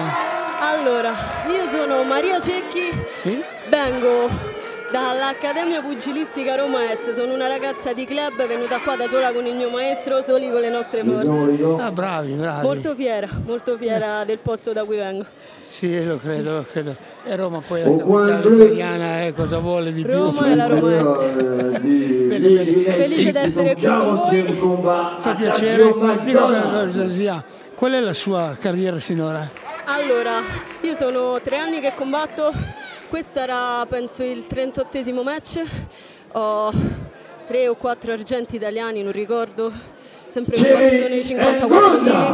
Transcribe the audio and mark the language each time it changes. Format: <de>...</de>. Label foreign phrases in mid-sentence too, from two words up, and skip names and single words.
<it>Allora, io sono Maria Cecchi, Sì? vengo dall'Accademia Pugilistica Roma Est, sono una ragazza di club venuta qua da sola con il mio maestro, soli con le nostre forze. Ah, bravi, bravi. Molto fiera del posto da cui vengo. Sì, lo credo, lo credo. E Roma poi è</it> <fr>Au</fr> <it>la</it> <fr>coin</fr> <it>capitale</it> <fr>bleu.</fr> <it>italiana, cosa vuole di più? Roma è la Roma Est. Felice di essere qui con voi.</it> <fr>Combat</fr> <it>Fa a piacere. Sergio Dico, McDonald. qual è la sua carriera sinora? Allora, io sono 3 anni che combatto, questo era penso il 38esimo match, ho 3 o 4 argenti italiani, non ricordo, sempre combattuto nei 54 kg.</it>